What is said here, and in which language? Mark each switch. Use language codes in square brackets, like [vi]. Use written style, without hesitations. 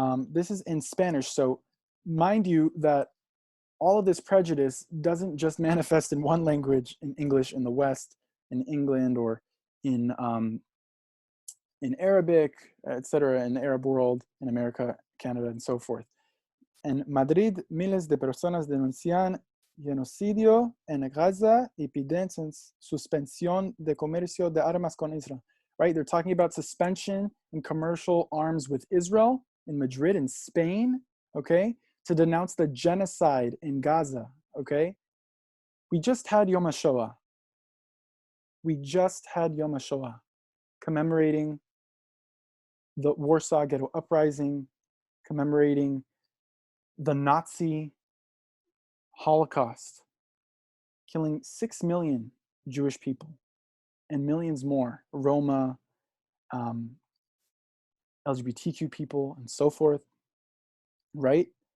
[en] This is in Spanish, so mind you that all of this prejudice doesn't just manifest in one language, in English in the West, in England, or in Arabic, etc., in the Arab world, in America, Canada, and so forth. [es] En Madrid, miles de personas denuncian genocidio en Gaza y piden suspensión de comercio de armas con Israel. [en] Right? They're talking about suspension in commercial arms with Israel in Madrid, in Spain, okay? To denounce the genocide in Gaza, okay? We just had Yom HaShoah. We just had Yom HaShoah, commemorating the Warsaw Ghetto Uprising, commemorating the Nazi Holocaust, killing 6 million Jewish people and millions more, Roma, LGBTQ people, and so forth, right?